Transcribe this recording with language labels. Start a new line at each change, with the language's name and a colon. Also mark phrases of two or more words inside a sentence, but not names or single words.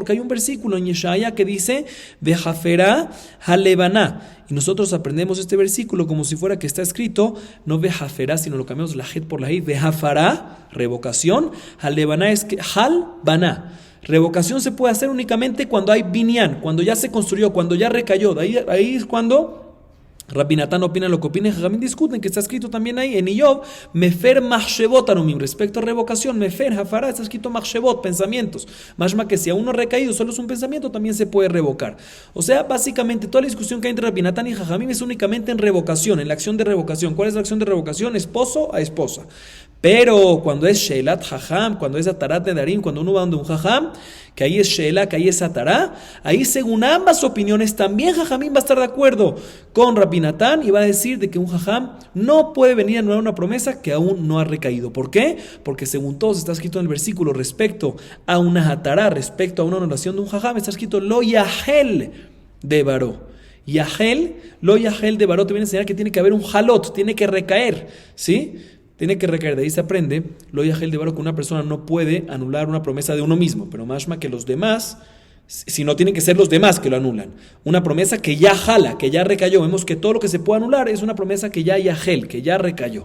Spanish: Porque hay un versículo en Yeshaya que dice
Hebrew: וחפרה הלבנה,
Spanish: y nosotros aprendemos este versículo como si fuera que está escrito no Vejafera, sino lo cambiamos la het por la hit, Vejafara, revocación, halebaná es que halbaná. Revocación se puede hacer únicamente cuando hay binyan, cuando ya se construyó, cuando ya recayó. Ahí es cuando Rabbi Natán opina lo que opina y Jajamín discuten, que está escrito también ahí en Iyov,
Hebrew: מפר מחשבות ערומים.
Spanish: Respecto a revocación,
Hebrew: מפר הפרה,
Spanish: está escrito machshevot, pensamientos. Mashma que si aún no ha recaído, solo es un pensamiento, también se puede revocar. O sea, básicamente toda la discusión que hay entre Rabbi Natán y Jajamín es únicamente en revocación, en la acción de revocación. ¿Cuál es la acción de revocación? Esposo a esposa. Pero cuando es
Hebrew: שאלת חכם,
Spanish: cuando es
Hebrew: התרת נדרים,
Spanish: cuando uno va donde un Jajam, que ahí es Sheelah, que ahí es Atará, ahí según ambas opiniones también Jajamín va a estar de acuerdo con Rabbi Natán y va a decir de que un Jajam no puede venir a anular una promesa que aún no ha recaído. ¿Por qué? Porque según todos está escrito en el versículo respecto a una Atará, respecto a una anulación de un Jajam, está escrito
Hebrew: לא יחל דברו. יחל, לא יחל דברו
Spanish: te viene a enseñar que tiene que haber un halot, tiene que recaer, ¿sí? Tiene que recaer. De ahí se aprende,
Hebrew: לא יחל דברו,
Spanish: que una persona no puede anular una promesa de uno mismo, pero mashma que los demás, si no tienen que ser los demás que lo anulan. Una promesa que ya jala, que ya recayó. Vemos que todo lo que se puede anular es una promesa que ya yahel, que ya recayó.